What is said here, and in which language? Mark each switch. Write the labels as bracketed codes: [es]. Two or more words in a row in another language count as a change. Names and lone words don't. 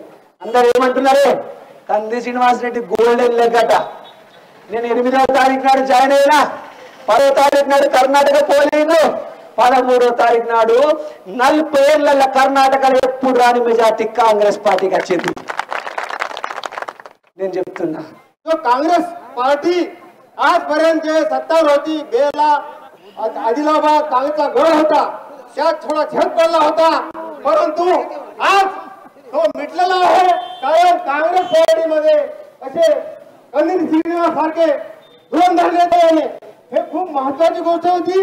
[te] అందరు ఏమంటున్నారే, కంది శ్రీనివాస్ రెడ్డి [en] golden leg [te] అట. నేను 8వ తారీఖు నాడు జాయిన్ అయినా, 10వ తారీఖు నాడు కర్ణాటక పోలింగ్, 13వ తారీఖు నాడు 40 ఏళ్ల కర్ణాటకలో ఎప్పుడు రాని మెజార్టీ కాంగ్రెస్ పార్టీకి వచ్చింది. నేను చెప్తున్నా, [mr] काँग्रेस पार्टी आजपर्यंत जे सत्तावर होती, बेला आदिलाबाद काँग्रेसचा गड होता, त्यात थोडा झेप पडला होता, परंतु आज तो मिटलेला आहे. कारण काँग्रेस पार्टीमध्ये असे कनिर श्रीनिवास सारखे धुरंधर नेते हे खूप महत्वाची गोष्ट होती.